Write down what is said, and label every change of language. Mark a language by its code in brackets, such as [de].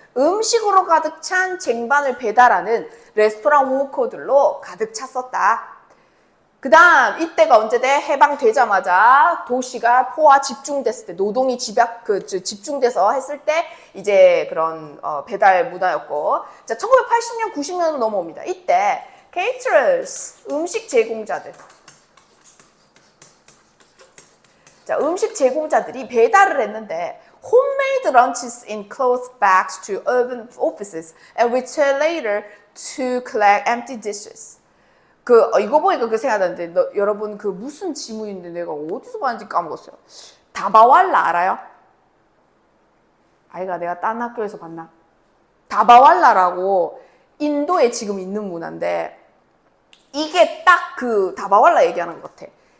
[ko] 음식으로 가득 찬 쟁반을 배달하는 레스토랑 워커들로 가득 찼었다. 그 다음 이때가 언제 돼? 해방되자마자 도시가 포화 집중됐을 때, 노동이 집중돼서 했을 때 이제 그런 배달 문화였고, 자 1980년 90년으로 넘어옵니다. 이때 [en] caterers, [ko] 음식 제공자들, 자 음식 제공자들이 배달을 했는데 [en] homemade lunches in cloth bags to urban offices and return later to collect empty dishes. [ko] 이거 보니까 그 생각나는데, 여러분 그 무슨 지문인데 내가 어디서 봤는지 까먹었어요. 다바왈라 알아요? 아이가 내가 딴 학교에서 봤나? 다바왈라라고 인도에 지금 있는 문화인데, 이게 딱 그 다바왈라 얘기하는 것 같아.